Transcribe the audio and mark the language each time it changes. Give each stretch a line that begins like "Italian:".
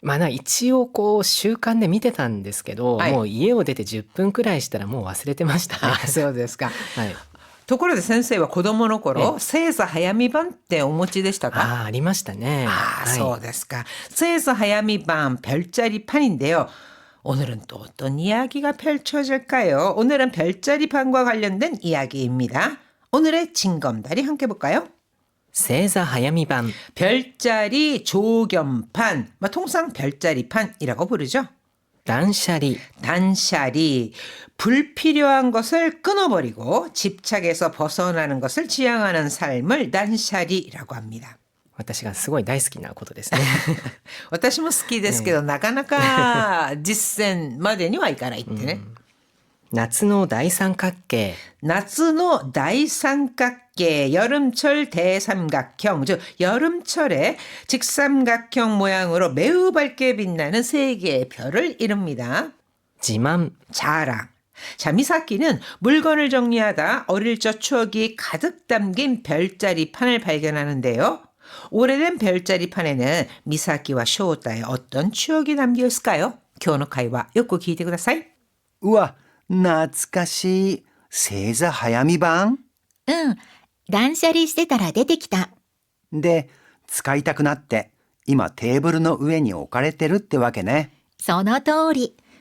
Japanese: 一応習慣で見てたんですけど、はい、もう家を出て10分くらいしたらもう忘れてましたね。そうですか。はい。ところで先生は子供の頃、星座早見版ってお持ちでしたか？ありましたね。はい、そうですか。
Korean: 星座早見版별자리 판인데요. 오늘은 또 어떤 이야기가 펼쳐질까요? 오늘은 별자리 판과 관련된 이야기입니다. 오늘의 징검다리 함께 볼까요?
Japanese: 星座早見版
Korean: 별자리 조견판, 통상 별자리판이라고 부르죠. 단샤리 단샤리, 불필요한 것을 끊어버리고 집착에서 벗어나는 것을 지향하는 삶을 단샤리라고 합니다.
Japanese: 私がすごい大好きなことですね。私も好きですけど、なかなか実践までにはいかないってね。夏の大三角形。夏の大三角形、
Korean: 여름철 대삼각형, 즉 여름철에 직삼각형 모양으로 매우 밝게 빛나는 세 개의 별을 이룹니다. 지만, 자랑. 자, 미사키는 물건을 정리하다 어릴 적 추억이 가득 담긴 별자리판을 발견하는데요. 오래된 별자리판에는 미사키와 쇼우타의 어떤 추억이 담겨 있을까요?
Japanese: 今日の会話よく聞いてください。うわ、懐かしい。星座早見版？断捨離してたら出てきた。で、使いたくなって、今テーブルの上に置かれてるってわけね。その通り。